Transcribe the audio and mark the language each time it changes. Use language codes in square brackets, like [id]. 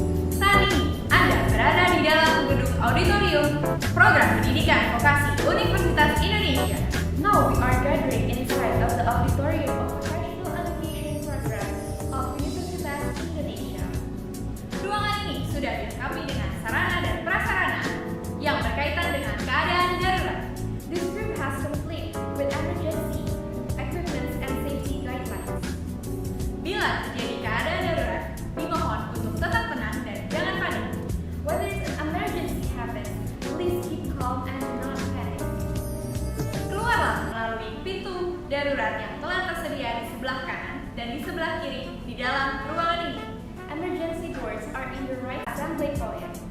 [id] Saat ini Anda berada di dalam gedung Auditorium program pendidikan vokasi Universitas Indonesia. [en] Now we are gathering inside of the Auditorium of Professional Education Program of Universitas Indonesia. [id] Ruangan ini sudah dilengkapi dengan sarana dan prasarana yang berkaitan dengan keadaan darurat. [en] This room has complete with emergency equipment and safety guidelines. [id] Bila terjadi keadaan darurat, dimohon untuk tetap tenang dan jangan panik. [en] Whether an emergency happens, please keep calm and not panic. [id] Keluarlah melalui pintu darurat yang telah tersedia di sebelah kanan dan di sebelah kiri di dalam ruangan ini. [en] Emergency doors are in the right assembly foyer.